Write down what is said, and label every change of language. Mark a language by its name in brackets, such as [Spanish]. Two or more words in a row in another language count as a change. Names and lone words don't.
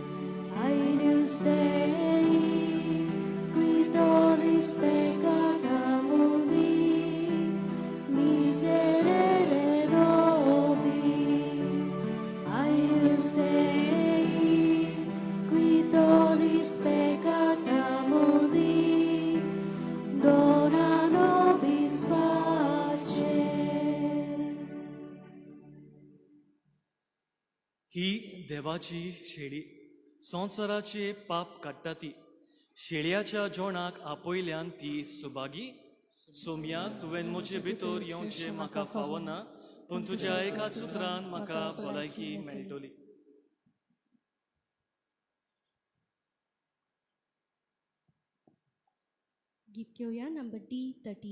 [Latin] Agnus Dei, qui tollis peccata mundi, miserere nobis. Agnus Dei, qui tollis peccata mundi, dona nobis pace. [Konkani] ही देवाची शेळी संसाराचे पाप काडटा ती शेळयाच्या जोणाक आपयल्यान ती सुभागी सोम्या तुवें म्हजे भितर येवचें म्हाका फावना पूण तुज्या एकाच उतरान म्हाका भलायकी मेळटली गीत घेऊया नंबर D30.